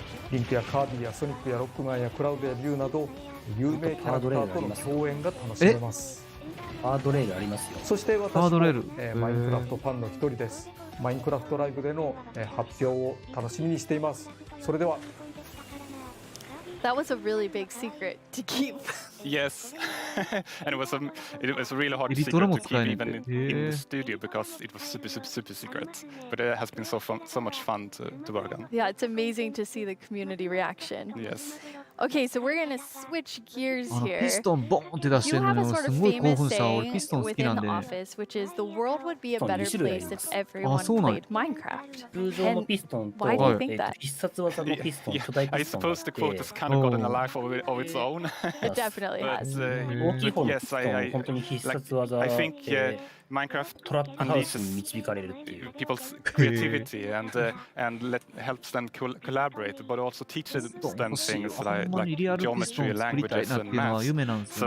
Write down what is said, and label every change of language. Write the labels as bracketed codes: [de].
[ja] リンクやカービィやソニックやロックマンやクラウドやリュウなど有名キャラクターとの共演が楽しめます。ハードレールありますよ。そして私もマインクラフトファンの一人です。マインクラフトライブでの発表を楽しみにしています。それでは。 [en] That was a really big secret to keep. Yes, and it was a really hard secret to keep even in the studio because it was super secret. But it has been so much fun to work on. Yeah, it's amazing to see the community reaction. Yes. Okay, so we're gonna switch gears here. [ja] ピストンボーンって出してるのよ。すごい興奮した。俺ピストン好きなんで。 [en] Which is the world would be a better place if everyone played Minecraft. [ja] 通常のピストンと必殺技のピストン、巨大ピストンがあって。 [en] I suppose the quote has kind of gotten a life of its own. It definitely has. Yes, I think Minecraft unleashes people's creativity and helps them collaborate, but also teaches them things like geometry, languages, and math.